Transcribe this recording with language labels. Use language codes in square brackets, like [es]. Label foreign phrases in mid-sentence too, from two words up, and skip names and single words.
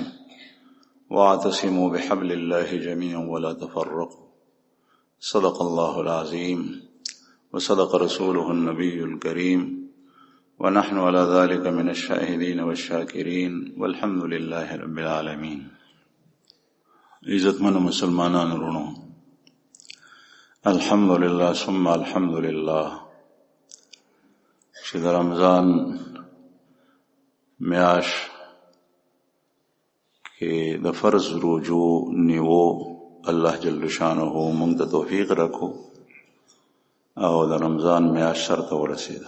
[ar] واعتصموا بحبل الله جميعا ولا تفرقوا. صدق الله العظيم وصدق رسوله النبي الكريم ونحن على ذلك من الشاهدين والشاكرين والحمد لله رب العالمين. [ps] عزتمن مسلمانان رونو، [ar] الحمدللہ ثم الحمدللہ [ps] چې د رمضان میاش کې د فرض روزو نیو [ar] الله جل شانه [ps] موږ ته توفیق راکو او د رمضان میاش سره ته ورسېده.